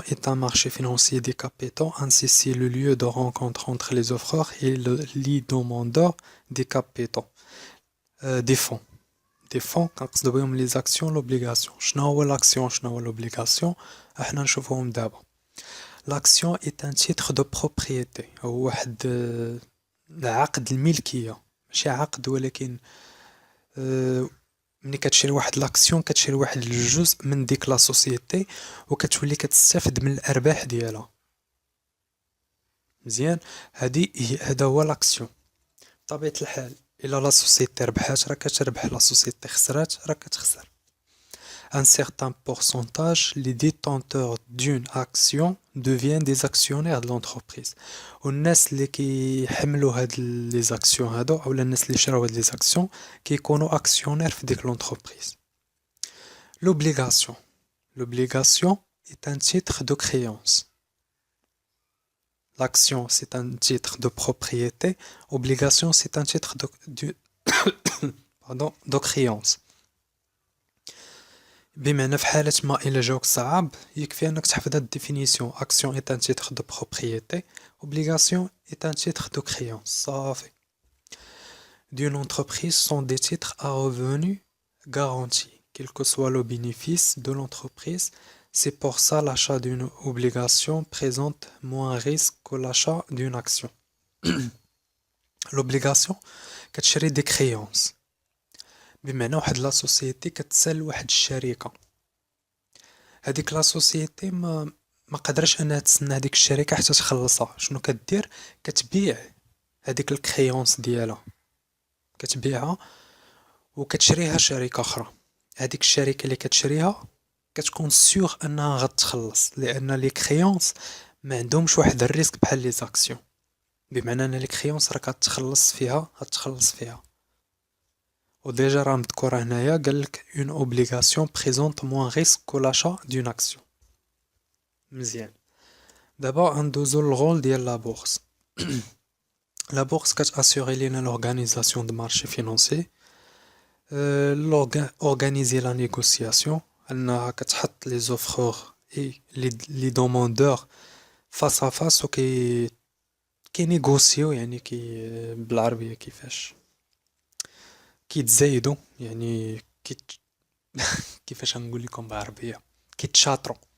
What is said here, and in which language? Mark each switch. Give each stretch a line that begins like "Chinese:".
French: est un marché financier des capitaux, ainsi c'est le lieu de rencontre entre les offreurs et les demandeurs des capitaux. des fonds. des fonds
Arabic: كنقصدو بهم لي زاكسيون لوبليغاسيون. شنو هو لاكسيون شنو هو لوبليغاسيون؟ احنا نشوفوهم دابا. لاكسيون
French: est un titre de propriété،
Arabic: هو واحد عقد الملكية، ماشي عقد ولكن ملي كتشري واحد لاكسيون كتشري واحد الجزء من ديك لا سوسيتي، وكتولي كتستافد من الارباح ديالها. مزيان. هذا هو لاكسيون. بطبيعة الحال الا لا سوسيتي ربحات راه كتربح، لا سوسيتي خسرات راه كتخسر.
French: Un certain pourcentage, les détenteurs d'une action deviennent des actionnaires de l'entreprise.
Arabic: والناس اللي كيحملوا هاد لي زاكسيون هادو اولا الناس اللي شراو هاد لي زاكسيون كيكونوا اكسيونير في ديك لونتربريز.
French: L'obligation. L'obligation est un titre de créance. L'action, c'est un titre de propriété. Obligation, c'est un titre pardon, de créance.
Arabic: بمعنى في حالة ما إلا جاوك صعاب يكفي أنك تحفظ هاد الديفينيسيون.
French: Action est un titre de propriété. Obligation est un titre de créance.
Arabic: صافي.
French: D'une entreprise sont des titres à revenus garantis, quel que soit le bénéfice de l'entreprise. C'est pour ça l'achat d'une obligation présente moins risque que l'achat d'une action.
Arabic: L'obligation كتشري دي créances، بمعنى واحد لا سوسيتي كتسال واحد الشركة. هذيك لا سوسيتي ما قدرش انها تسنى هذيك الشركة حتى تخلصها. شنو كدير؟ كتبيع هذيك الكريونس ديالها، كتبيعها وكتشريها شركة أخرى. هذيك الشركة اللي كتشريها كتكون سيغ أنها غتخلص، لأن لي كريونس ما عندهمش واحد الريسك بحال لي زاكسيون. بمعنى أن لي كريونس راك غتخلص فيها. وديجا راه مذكورة هنايا قالك
French: une obligation présente moins risque que l'achat d'une action.
Arabic: مزيان. دابا ندوزو للغول ديال لا بورصة. لا بورصة كتاسيغي لينا لورغانيزاسيون دو مارشي فينانسي،
French: organiser la négociation.
Arabic: انها كتحط لي زوفرور اي لي دوموندور فاس ا فاس كي نيغوسيو، يعني بالعربية كيفاش كيتزايدوا، يعني كيفاش نقول لكم بالعربية، كيتشاطروا.